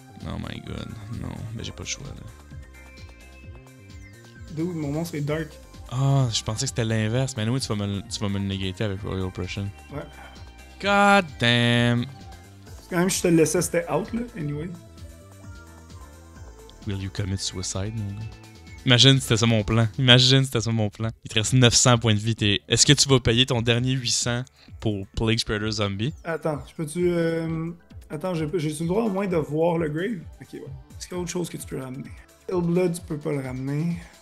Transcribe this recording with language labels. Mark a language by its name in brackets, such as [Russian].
[French] Oh my god, non, mais j'ai pas le choix là. Dude, mon monstre est dark. Ah, je pensais que c'était l'inverse, mais anyway, tu vas me le négater avec Royal Oppression. Ouais. [English] God damn! [French] Quand même, je te le laissais, c'était out, là, anyway. [English] Will you commit suicide, [French] mon gars? Imagine c'était ça mon plan. Imagine c'était ça mon plan. Il te reste 900 points de vie. Est-ce que tu vas payer ton dernier 800 pour Plague Spreader Zombie? Attends, je peux-tu... Attends, j'ai-tu le droit au moins de voir le grave? Ok, ouais. Est-ce qu'il y a autre chose que tu peux ramener? Hellblood, tu peux pas le ramener.